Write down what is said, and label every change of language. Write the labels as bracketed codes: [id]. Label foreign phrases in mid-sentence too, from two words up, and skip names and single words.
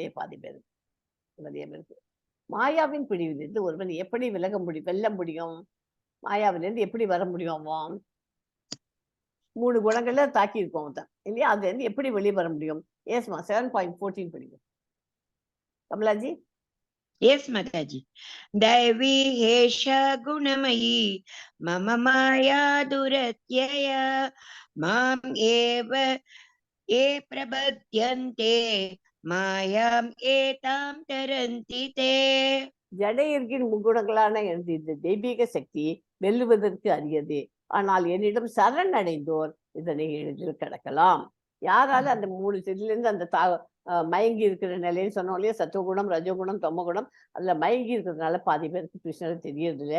[ta] பாதி பேருக்கு நிறைய பேருக்கு. மாயாவின் பிடிவிலிருந்து ஒருவன் எப்படி வெல்ல முடியும்? மாயாவிலிருந்து எப்படி வர முடியும்? அவன் 3 குணங்கள்ல தாக்கி இருக்கும் அவன் இல்லையா? அதுல இருந்து எப்படி வெளியே வர முடியும்? ஏஸ்மா 7.14 படிக்கும் கமலாஜி. [en] Yes, Mataji. [sa] दैवी ह्येषा गुणमयी मम माया दुरत्यया माम् एव ये प्रपद्यन्ते मायाम् एताम् तरन्ति ते. [ta] ஜடையர்கின் முக்குணங்களான எனது இந்த தெய்வீக சக்தி வெல்லுவதற்கு அரியது. ஆனால் என்னிடம் சரண் அடைந்தோர் இதனை எளிதில் கடக்கலாம். யாரால அந்த 3 செடியிலிருந்து அந்த மயங்கி இருக்கிற நிலைன்னு சொன்னோம் இல்லையா? சத்துவகுணம், ரஜோகுணம், தமோகுணம் அதுல மயங்கி இருக்கிறதுனால பாதி பேருக்கு கிருஷ்ணரை தெரியறது இல்லை.